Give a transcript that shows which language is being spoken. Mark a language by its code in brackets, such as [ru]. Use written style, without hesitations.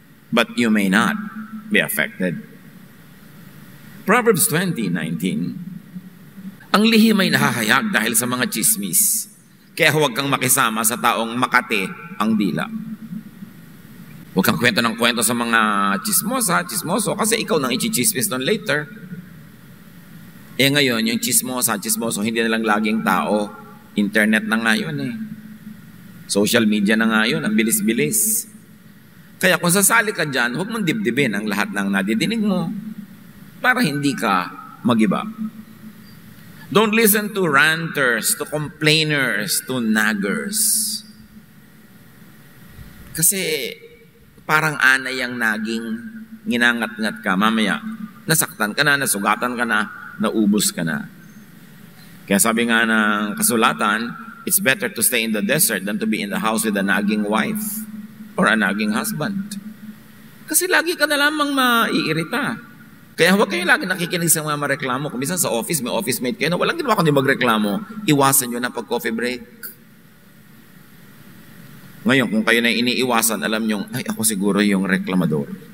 [en] But you may not be affected. [tl] Proverbs 20:19, ang lihim ay nahahayag dahil sa mga chismis. Kaya huwag kang makisama sa taong makati ang dila. Huwag kang kwento ng kwento sa mga chismoso, kasi ikaw nang i-chismis nun later. Ngayon, yung chismoso, hindi na lang laging tao. Internet na nga yun eh. Social media na nga yun, ang bilis-bilis. Kaya kung sasali ka dyan, huwag mong dibdibin ang lahat ng nadidinig mo para hindi ka magiba. [en] Don't listen to ranters, to complainers, to naggers. [tl] Kasi parang anay ang naging nginangat-ngat ka. Mamaya, nasaktan ka na, nasugatan ka na, naubos ka na. Kaya sabi nga ng kasulatan, [en] it's better to stay in the desert than to be in the house with a nagging wife or a nagging husband. [tl] Kasi lagi ka na lamang maiirita. Kaya huwag kayo lagi nakikinig sa mga mareklamo. Kung minsan sa office, may office mate kayo na walang ginawa kundi magreklamo, iwasan nyo na pag coffee break. Ngayon, kung kayo na iniiwasan, alam nyo, ay ako siguro yung reklamador.